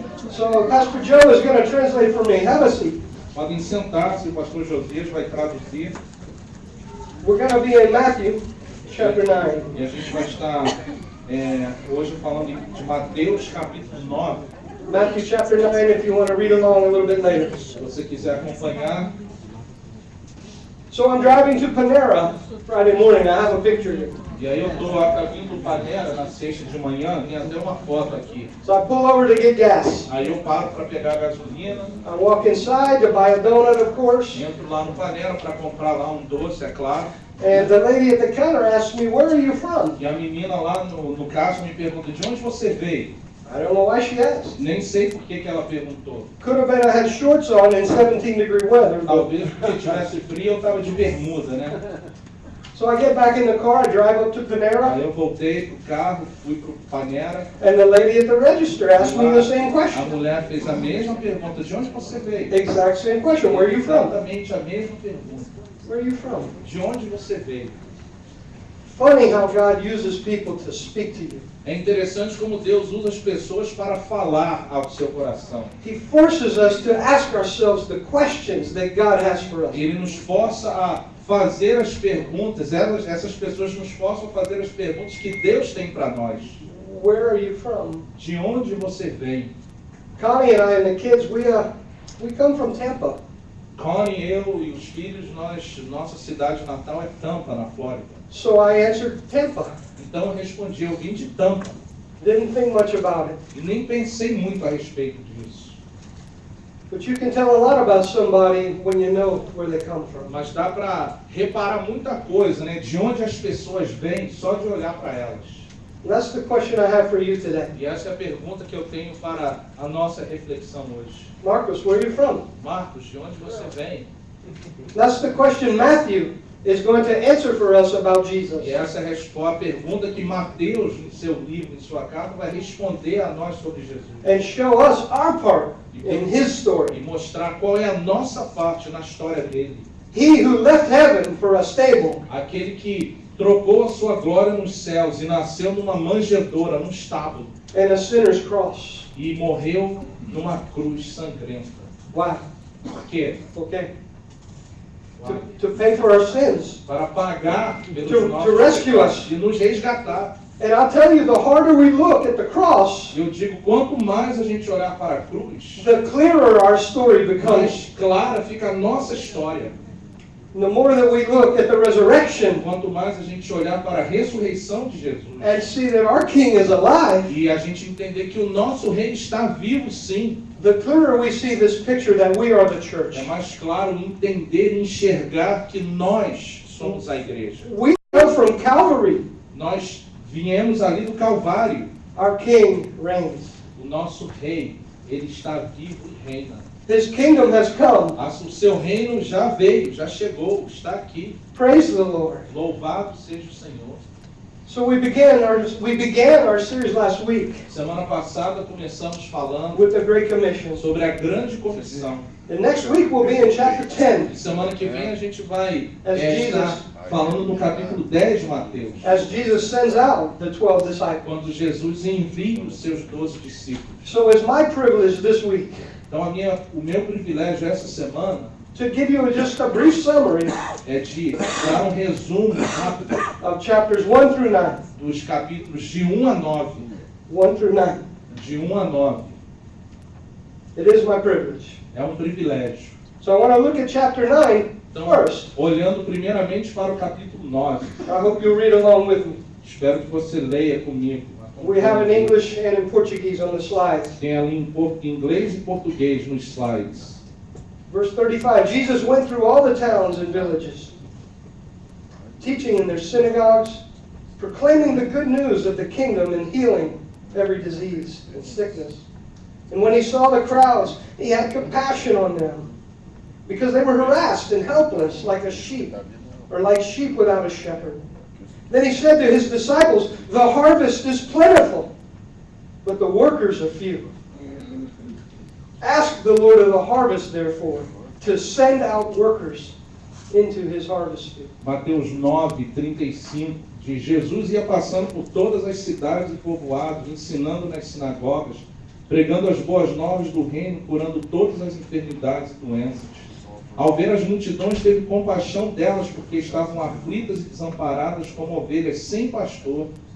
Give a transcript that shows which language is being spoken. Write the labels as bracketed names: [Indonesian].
[English] So, Pastor Joe is going to translate for me. Have a seat. [Portuguese] Podem sentar-se, o pastor Josias vai traduzir. [English] We're going to be in Matthew, chapter 9. [Portuguese] E a gente vai estar hoje falando de Mateus, capítulo 9. [English] Matthew chapter 9, if you want to read along a little bit later. [Portuguese] Se você quiser acompanhar. [English] So I'm driving to Panera Friday morning. I have a picture here. [Portuguese] E aí eu estou a caminho do Panera na sexta de manhã, tem até uma foto aqui. [English] So I pull over to get gas. [Portuguese] Aí eu paro para pegar gasolina. [English] I walk inside to buy a donut, of course. [Portuguese] Entro lá no Panera para comprar lá um doce, é claro. [English] And the lady at the counter asks me, "Where are you from?" [Portuguese] E a menina lá no caixa me pergunta, de onde você veio? [English] I don't know why she asked. [Portuguese] Nem sei por que ela perguntou. [English] Could have been I had shorts on in 17-degree weather. [Portuguese] Talvez porque tivesse frio eu estava de bermuda, né? [English] So I get back in the car, I drive up to Panera, [Portuguese] Aí eu voltei pro carro, fui pro Panera. [English] and the lady at the register asked me the same [Portuguese] A [English] question. [Portuguese] mulher fez a mesma pergunta, de onde você veio? [English] Exact same question. Where are you from? [Portuguese] Exatamente a mesma pergunta. [English] Where are you from? [Portuguese] De onde você veio? [English] Funny how God uses people to speak to you. [Portuguese] É interessante como Deus usa as pessoas para falar ao seu coração. [English] He forces us to ask ourselves the questions that God has for us. [Portuguese] Ele nos força a fazer as perguntas, essas pessoas nos forçam a fazer as perguntas que Deus tem para nós. [English] Where are you from? [Portuguese] De onde você vem? [English] Connie and I and the kids, we come from Tampa. [Portuguese] Connie, eu e os filhos, nossa cidade natal é Tampa, na Flórida. [English] So I answered Tampa. [Portuguese] Então eu respondi, eu vim de Tampa. [English] Didn't think much about it. [Portuguese] E nem pensei muito a respeito disso. [English] But you can tell a lot about somebody when you know where they come from. [Portuguese] Mas dá para reparar muita coisa, né? De onde as pessoas vêm, só de olhar para elas. [English] And that's the question I have for you today. [Portuguese] E essa é a pergunta que eu tenho para a nossa reflexão hoje. [English] Marcos, where are you from? [Portuguese] Marcos, de onde você vem? [English] That's the question Matthew is going to answer for us about Jesus. [Portuguese] E essa é a pergunta que Mateus, em seu livro, em sua carta, vai responder a nós sobre Jesus. [English] And show us our part in His [Portuguese] E [English] story. [Portuguese] mostrar qual é a nossa parte na história dele. [English] He who left heaven for a stable [Portuguese] Aquele que trocou a sua glória nos céus e nasceu numa manjedoura, num estábulo. [English] and a sinner's cross. [Portuguese] E morreu numa cruz sangrenta. [English] Why? [Portuguese] Por quê? [English] Okay. To pay for our sins. [Portuguese] Para pagar pelos [English] To [Portuguese] nossos [English] rescue [Portuguese] pecados [English] us. [Portuguese] e nos resgatar. [English] And I'll tell you, the harder we look at the cross, [Portuguese] Eu digo, quanto mais a gente olhar para a cruz, [English] the clearer our story becomes. [Portuguese] mais clara fica a nossa história. [English] The more that we look at the resurrection [Portuguese] Quanto mais a gente olhar para a ressurreição de Jesus [English] and see that our King is alive, [Portuguese] e a gente entender que o nosso rei está vivo, sim, [English] the clearer we see this picture that we are the church. [Portuguese] é mais claro entender e enxergar que nós somos a igreja. [English] We come from Calvary. [Portuguese] Nós viemos ali do Calvário. [English] Our King reigns. [Portuguese] O nosso rei, ele está vivo e reina. [English] His kingdom has come. [Portuguese] O seu reino já veio, já chegou, está aqui. [English] Praise the Lord. [Portuguese] Louvado seja o Senhor. [English] So we began our series last week [Portuguese] Semana passada começamos falando [English] with the Great Commission. [Portuguese] sobre a grande comissão. [English] And next week we'll be in chapter 10 [Portuguese] E semana que vem a gente vai [English] As [Portuguese] estar [English] Jesus- [Portuguese] falando no capítulo 10 de Mateus, [English] as Jesus sends out the 12 disciples. [Portuguese] quando Jesus envia os seus 12 discípulos. [English] So it's my privilege this week [Portuguese] Então o meu privilégio essa semana [English] to give you just a brief summary [Portuguese] é de dar um resumo rápido [English] of chapters 1 through 9. [Portuguese] dos capítulos de 1 a 9. [English] 1 through 9. [Portuguese] De 1 a 9. [English] It is my privilege. [Portuguese] É um privilégio. [English] So I want to look at chapter 9 [Portuguese] Então, [English] first. [Portuguese] olhando primeiramente para o capítulo 9. [English] I hope you'll read along with me. [Portuguese] Espero que você leia comigo. [English] We have in English and in Portuguese on the slides. [Portuguese] Tem ali em inglês e português nos slides. [English] Verse 35, Jesus went through all the towns and villages, teaching in their synagogues, proclaiming the good news of the kingdom and healing every disease and sickness. And when he saw the crowds, he had compassion on them, because they were harassed and helpless like a sheep, or like sheep without a shepherd. Then he said to his disciples, "The harvest is plentiful, but the workers are few. Ask the Lord of the harvest, therefore, to send out workers into his harvest field." [Portuguese] Mateus 9:35 diz: Jesus ia passando por todas as cidades e povoados, ensinando nas sinagogas, pregando as boas novas do reino, curando todas as enfermidades e doenças. Ao ver as multidões, teve compaixão delas, porque estavam aflitas e desamparadas como ovelhas sem pastor.